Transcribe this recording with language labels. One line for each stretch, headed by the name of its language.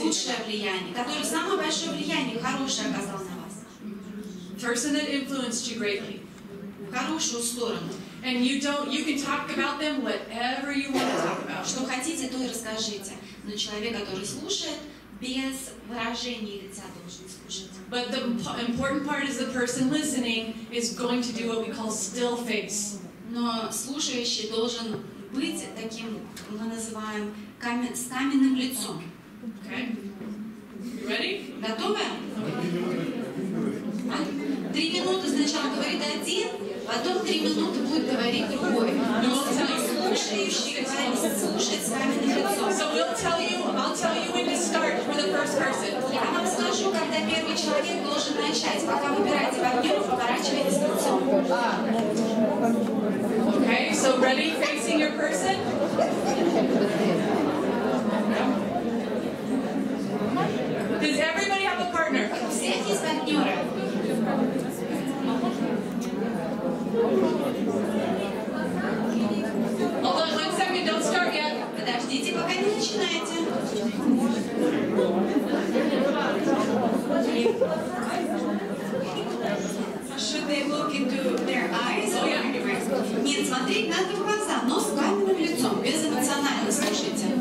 Russian: Лучшее влияние, которое самое большое влияние, хорошее оказал на вас.
English: Person that influenced you greatly.
Russian: В хорошую сторону.
English: And you can talk about them whatever you want to talk about.
Russian: Что хотите, то и расскажите. Но человек, который слушает, без выражения лица должен слушать.
English: But the important part is the person listening is going to do what we call still face.
Russian: Но слушающий должен быть таким, мы называем, с каменным лицом.
English: Okay? You ready?
Russian: Готовы? 3 минуты сначала говорит один, потом 3 минуты будет говорить другой. Но слушающий говорит, слушает с каменным лицом.
English: So I'll tell you when to start for the first person.
Russian: Я вам скажу, когда первый человек должен начать. Пока выбираете партнера, поворачивайтесь лицом.
English: Okay, so ready, facing your person? Does everybody have a partner?
Russian: У всех есть партнеры.
English: Hold on 1 second, don't start yet.
Russian: Подождите, пока не начинаете.
English: Should they look into their eyes?
Russian: Нет, смотреть надо в глаза, но с каменным лицом, безэмоционально слушайте.